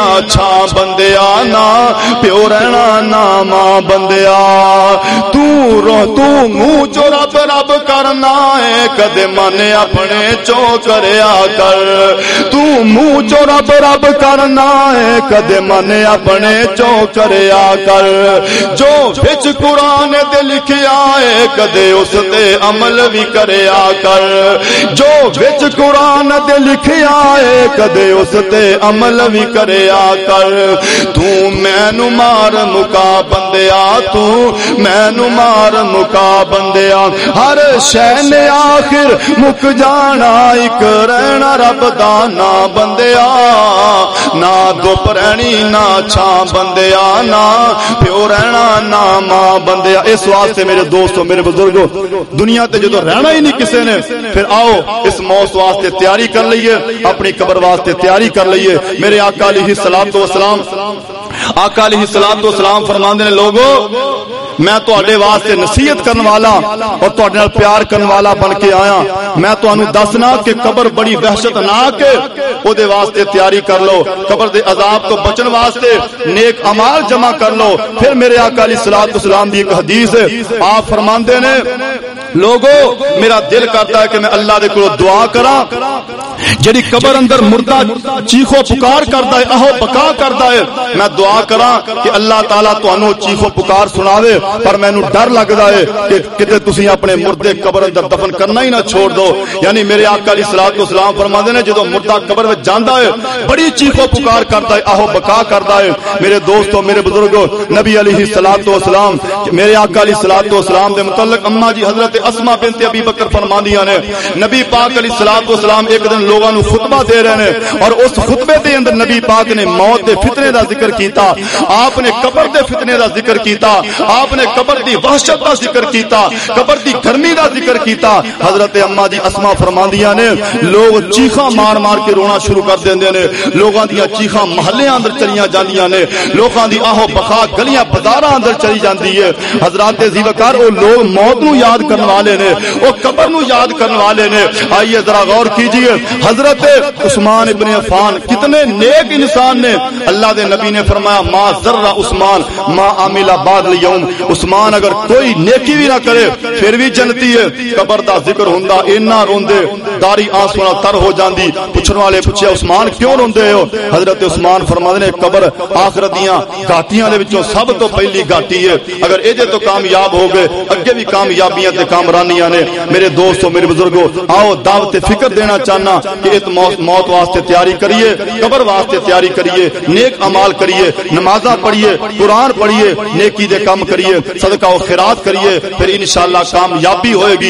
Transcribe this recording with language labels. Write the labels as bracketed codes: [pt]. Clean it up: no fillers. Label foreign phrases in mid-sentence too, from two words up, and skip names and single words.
[pa] چھاں بندیا نہ پیو رہنا نہ ماں بندیا تو منہ چو رب رب کرنا ہے کدے من اپنے چو کریا کر تو منہ چو رب رب کرنا ہے کدے من اپنے چو کریا کر جو وچ قرآن تے لکھیا ہے کدے اس تے عمل بھی کریا کر جو وچ قرآن تے لکھیا ہے کدے اس تے عمل بھی کریا کر تو مینو مار مکا بندیا تو مینو مار مکا بندیا ہر شے نے آخر مک جانا ایک رہنا رب دا نہ بندیا نہ دھوپ رہنی نہ چھاں بندیا نہ پیو رہنا نہ ماں بندیا اس واسطے میرے دوستو میرے بزرگو دنیا تے جدو رہنا ہی نہیں کسے نے پھر آؤ اس موت واسطے تیاری کر لئیے اپنی قبر واسطے تیاری کر لئیے میرے آقا [ar] علیہ الصلوۃ والسلام [pa] آقا [ar] علیہ الصلوۃ والسلام [pa] فرماندے نے لوگو میں تواڈے واسطے نصیحت کرن والا اور تواڈے نال پیار کرن والا بن کے آیا. میں تانوں دسنا کہ قبر بڑی وحشتناک ہے, او دے واسطے تیاری کر لو. قبر دے عذاب تو بچن واسطے نیک اعمال جمع کر لو. پھر میرے آقا [ar] علیہ الصلوۃ والسلام [pa] دی ایک حدیث ہے, آپ فرماندے نے لوگو میرا دل کرتا ہے کہ میں اللہ دے کولوں دعا کراں جڑی قبر اندر مردہ چیخو پکار کردا ہے, اہو بکا کردا ہے, میں دعا کراں کہ اللہ تعالیٰ تانوں چیخو پکار سناوے. پر مینوں ڈر لگدا ہے کہ کتے تسی اپنے مردے قبر اندر دفن کرنا ہی نہ چھوڑ دو. یعنی میرے آقا [ar] علیہ الصلوۃ والسلام [pa] فرماندے نے جدوں مردہ قبر وچ جاندا ہے بڑی چیخو پکار کردا ہے, اہو بکا کردا ہے. میرے دوستو میرے بزرگو, نبی [ar] علیہ الصلوۃ والسلام [pa] میرے آقا [ar] علیہ الصلوۃ والسلام [pa] دے متعلق اماں جی حضرت اسماء بنت ابی بکر فرماندیاں نے نبی پاک [ar] علیہ الصلوۃ والسلام [pa] ایک دن لوگاں نوں خطبہ دے رہے ہیں اور اس خطبے دے اندر نبی پاک نے موت دے فتنے دا ذکر کیتا, آپ نے قبر دے فتنے دا ذکر کیتا, آپ نے قبر دی وحشت دا ذکر کیتا, قبر دی گرمی دا ذکر کیتا. حضرت اماں جی اسماء فرماندیاں نے لوگ چیخاں مار مار کے رونا شروع کر دیندے نے, لوگاں دیاں چیخاں محلیاں اندر چلیاں جاندیاں نے, لوگاں دی آہو بخا گلیاں بازاراں اندر چلی جاندی ہے. حضرات ذیوکار او لوگ موت نو یاد کرن والے نے, او قبر نو یاد کرن والے نے. [ur] آئیے ذرا غور کیجئے, حضرت عثمان ابن عفان کتنے نیک انسان نے. [pa] اللہ دے نبی نے فرمایا [ar] ما ذر عثمان ما عمل بعد اليوم, [ur] عثمان اگر کوئی نیکی بھی نہ کرے پھر بھی جنتی ہے. [pa] قبر دا ذکر ہوندا اینا روندے داری آنسو نال تر ہو جاندی. پوچھن والے پوچھیا عثمان کیوں روندے ہو؟ حضرت عثمان فرماندے نے قبر آخرت دیاں گھاٹیاں دے وچوں سب تو پہلی گھاٹی ہے, اگر اے تو کامیاب ہو گئے اگے بھی کامیابیاں تے کامرانیاں نے. میرے دوستو میرے بزرگو, آؤ دعوت فکر دینا چاہنا کہ اس موت واسطے تیاری کریے, قبر واسطے تیاری کریے, نیک اعمال کریے, نمازاں پڑھیے, قرآن پڑھیے, نیکی دے کام کریے, صدقہ و خیرات کریے, پھر انشاءاللہ کامیابی ہوئے گی.